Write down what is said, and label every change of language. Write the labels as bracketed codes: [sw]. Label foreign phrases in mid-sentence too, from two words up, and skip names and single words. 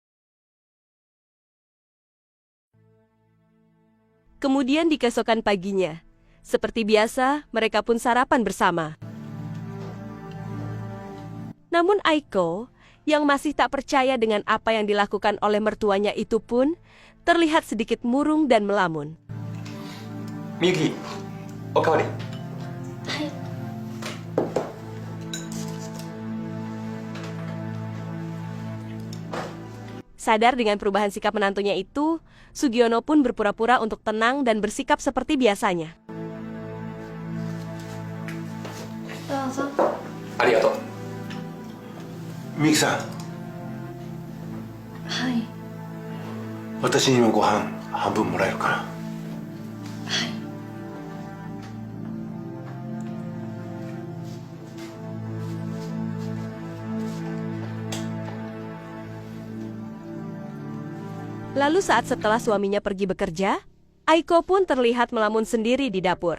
[id] Kemudian di keesokan paginya, seperti biasa, mereka pun sarapan bersama. Namun Aiko, yang masih tak percaya dengan apa yang dilakukan oleh mertuanya itu pun, terlihat sedikit murung dan melamun. [ja] みゆき、おかわり。 [id] Sadar dengan perubahan sikap menantunya itu, Sugiono pun berpura-pura untuk tenang dan bersikap seperti biasanya. [ja] どうぞ。ありがとう。みゆきさん、はい。私にもご飯半分もらえるかな。 [id] Lalu saat setelah suaminya pergi bekerja, Aiko pun terlihat melamun sendiri di dapur.